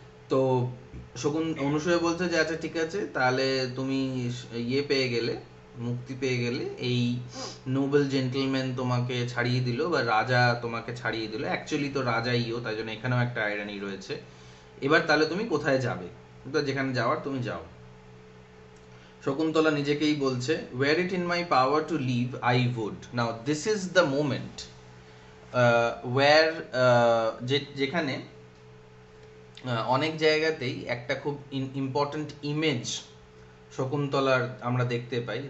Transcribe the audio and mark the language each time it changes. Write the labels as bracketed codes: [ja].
[bn] তো অনুসূয়া বলছে যে আচ্ছা ঠিক আছে, তাহলে তুমি ইয়ে পেয়ে গেলে, মুক্তি পেয়ে গেলে, এই নোবেল জেন্টলম্যান তোমাকে ছাড়িয়ে দিল বা রাজা তোমাকে ছাড়িয়ে দিল, অ্যাকচুয়ালি তো রাজাইও, তাই জন্য এখানেও একটা আইরানি রয়েছে। এবার তাহলে তুমি কোথায় যাবে? তো যেখানে যাওয়ার তুমি যাও। শকুন্তলা নিজেকেই বলছে, [en] were it in my power to leave, I would. Now this is the moment where [bn] যেখানে অনেক জায়গাতেই একটা খুব ইম্পর্টেন্ট ইমেজ শকুন্তলার আমরা দেখতে পাই।